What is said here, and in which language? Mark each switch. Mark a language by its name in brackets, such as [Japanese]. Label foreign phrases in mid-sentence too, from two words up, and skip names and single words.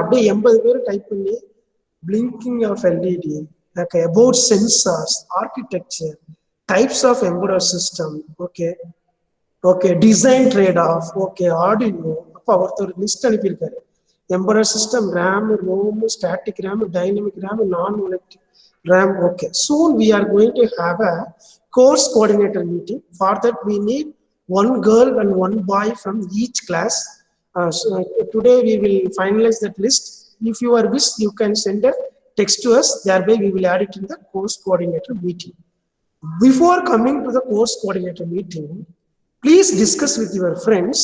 [Tamil] அப்படியே 80 பேர் டைப் பண்ணி [English] blinking of LED, about sensors, architecture, types of embedded system. Okay, design trade off. Okay, Arduino. [Tamil] அப்போ ஒருத்தர் லிஸ்ட் அனுப்பியிருக்காரு. [English] Embedded system, RAM, ROM, static RAM, dynamic RAM, non-volatile RAM. Okay, soon we are going to have a course coordinator meeting. For that we need one girl and one boy from each class. So today we will finalize that list. If you are wish, you can send a text to us. Thereby we will add it in the course coordinator meeting. Before coming to the course coordinator meeting, please discuss with your friends.